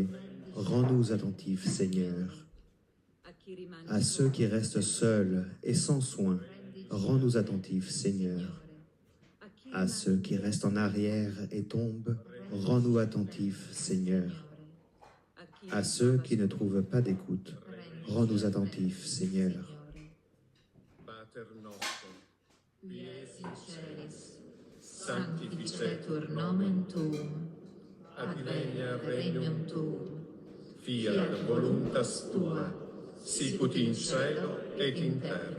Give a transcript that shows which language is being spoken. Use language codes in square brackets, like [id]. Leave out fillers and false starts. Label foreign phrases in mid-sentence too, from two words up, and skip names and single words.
[fr] Rends-nous attentifs, Seigneur, à ceux qui restent seuls et sans soins. Rends-nous attentifs, Seigneur, à ceux qui restent en arrière et tombent. Rends-nous attentifs, Seigneur, à ceux qui ne trouvent pas d'écoute. Rends-nous attentifs, Seigneur. [la] Pater nostrum, qui es in celis, Sanctificetur nomen tuum, advenia regnum tuum, fiat fiat voluntas tua, sicut in cielo et in terra.